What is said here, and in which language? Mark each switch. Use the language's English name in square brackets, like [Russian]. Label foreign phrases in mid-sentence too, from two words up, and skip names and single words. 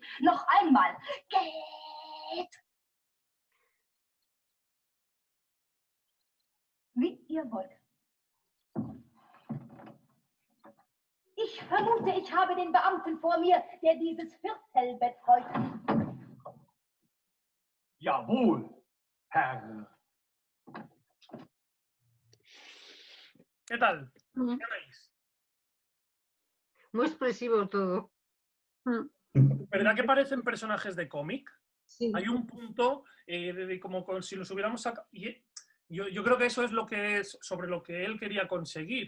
[German] Noch einmal. Geht! Wie ihr wollt. Ich vermute, ich habe den Beamten vor mir, der dieses Viertelbett freut. Jawohl, Herr. [Spanish] ¿Qué tal? ¿Qué veis? Muy expresivo todo. ¿Verdad que parecen personajes de cómic? Sí. Hay un punto como si los hubiéramos sacado. Yo creo que eso es lo que es sobre lo que él quería conseguir.